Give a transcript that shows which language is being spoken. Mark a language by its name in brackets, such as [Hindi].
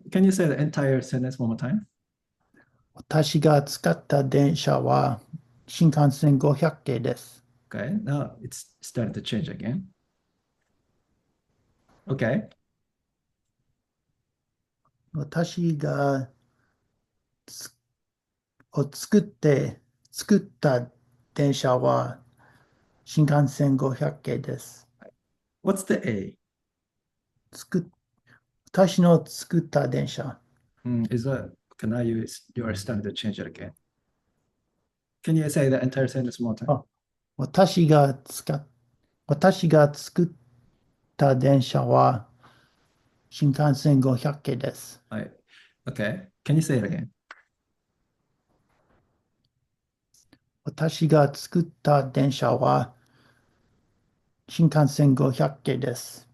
[English] Can you say the entire sentence one more time? [Japanese] 私が使った電車は新幹線500系です。 [English] Okay. Now it's starting to change again. Okay. [Japanese] 私がつを作った電車は新幹線500系です。 [English] What's the A? [Japanese] 作私の作った電車。 [English] Is that, okay, now you are starting to change it again. Can you say the entire sentence one more time? [Japanese] あ、私が使っ、私が作った電車は新幹線500系です。 [English] Right. Okay. Can you say it again? [Japanese] 私が作った電車は新幹線500系です。